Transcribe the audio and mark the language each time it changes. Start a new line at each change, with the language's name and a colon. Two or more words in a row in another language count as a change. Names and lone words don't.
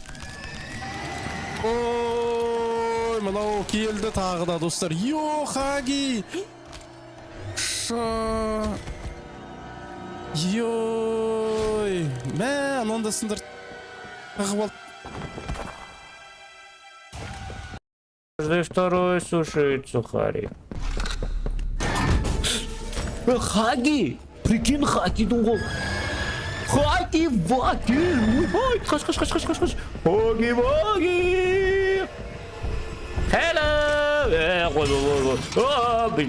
Kazakh: Ой, мынау келді тағы да достар. Йо, Хаги! Йой! Мә, ананда сындыр. Қағып алды.
Russian: Каждый второй сушит сухари. Хаги!
Kazakh: Прикинь, Хагидің қол. Хаги-ваги! Ой, қаш. Хаги-ваги! Hello! Қой.